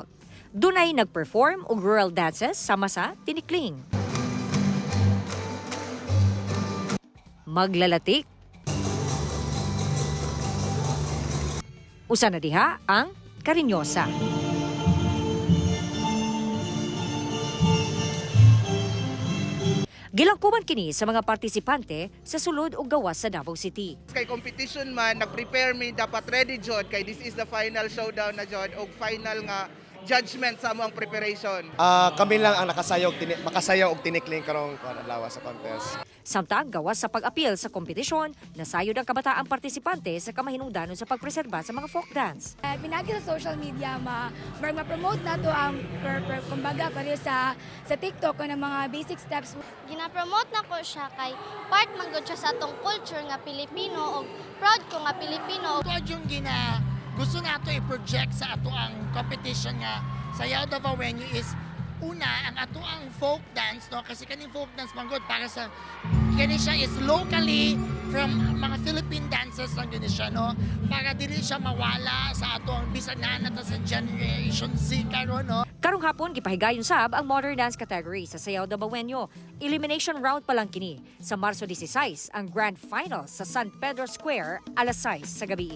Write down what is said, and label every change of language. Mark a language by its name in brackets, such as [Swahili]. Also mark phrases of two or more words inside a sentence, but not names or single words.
[Cebuano] Dunay nagperform og rural dances sama sa tinikling, maglalatik, usa na diha ang karinyosa. Gilangkuman kini sa mga partisipante sa sulod ug gawas sa Davao City. Kay competition man, nag-prepare me dapat ready jud kay [English] this is the final showdown [Cebuano] na jud og final nga judgment sa among preparation. Kami lang ang makasayaw og tinikling karong lawas sa contest. Samtang gawas sa pag-apil sa kompetisyon, nasayod ang kabataang partisipante sa kamahinungdanon sa pagpreserba sa mga [English] folk dance. [Filipino] Pinagi sa social media, ma-promote na to ang kumbaga pare sa TikTok ng mga [English] basic steps. [Cebuano] Gina-promote na ko siya kay part man gud siya sa atong culture nga Pilipino o proud ko nga Pilipino. Ito yung gusto nato i-project sa ato ang competition nga Sayaw Dabawenyo is una ang ato ang [English] folk dance, [Cebuano] no, kasi kaning [English] folk dance [Cebuano] manggod para sa kani siya is [English] locally from [Cebuano] mga [English] Philippine dances [Cebuano] lang yun siya, no, para dili siya mawala sa ato ang bisan na nato sa Generation Z karon, no. Karong hapon gipahigayon sab ang modern dance category sa Sayaw Dabawenyo. Elimination round pa lang kini. Sa Marso 16 ang grand final sa San Pedro Square alas 6 sa gabi.